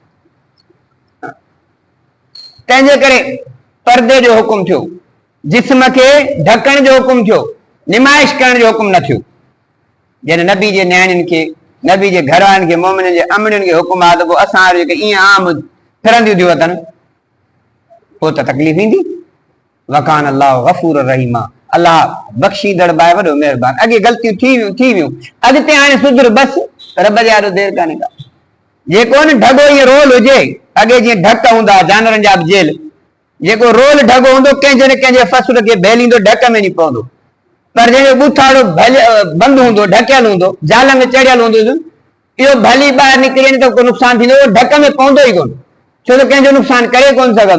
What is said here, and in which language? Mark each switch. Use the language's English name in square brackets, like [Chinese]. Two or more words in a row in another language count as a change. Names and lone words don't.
[Sindhi] तंहिंजे करे पर्दे जो हुकुम थियो, जिस्म खे ढकण जो हुकुम थियो, निमाइश करण जो हुकुम न थियो। जॾहिं नबी जे न्याणियुनि खे, नबी जे घर वारनि खे, मोमिननि जे अमड़ियुनि खे हुकुम आहे त पोइ असां जेके ईअं आम फिरंदियूं थियूं अथनि, पोइ त तकलीफ़ ईंदी। [Arabic] وكان الله غفور رحيم, [Sindhi] अल्लाह बख़्शीदड़ बाए वॾो महिरबान। अॻे ग़लतियूं थी वियूं, अॻिते हाणे सुधर, बसि रब जे आॾो देरि कान्हे का। जेको न ढगो ईअं रोल हुजे, अॻे जीअं ढक हूंदा जानवरनि जा बि जेल, जेको रोल ढगो हूंदो कंहिंजे न कंहिंजे फसुल खे भेलींदो, ढक में नहीं पवंदो। पर जंहिंजो ॿुथाड़ो बंदि हूंदो, ढकियल हूंदो, जाल में चढ़ियल हूंदो, इहो भली ॿाहिरि निकिरी त को नुक़सान थींदो, ढक में पवंदो ई कोन, छो त कंहिंजो नुक़सान करे कोन सघंदो।